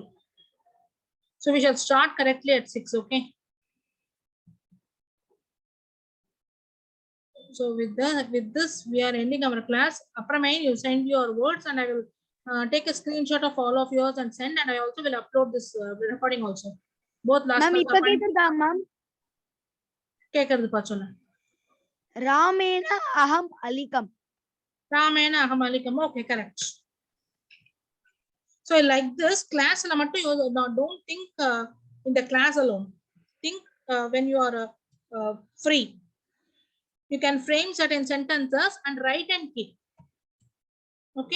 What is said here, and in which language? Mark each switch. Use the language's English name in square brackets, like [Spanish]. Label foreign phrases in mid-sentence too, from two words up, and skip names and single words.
[English] So we shall start correctly at 6. Okay. So with this we are ending our class. Apramain, you send your words and I will take a screenshot of all of yours and send, and I also will upload this recording also. Both last [Tamil] மேம் இப்ப கேக்குதா மேம்? கேக்குறது பா சொல்ல. [Sanskrit] रामेन अहम् अलिकम्. रामेन अहम् अलिकम्. [English] Okay, correct. So like this class [Tamil] ல மட்டும் [English] don't think in the class alone. Think when you are free. You can frame certain sentences and write and keep. Okay.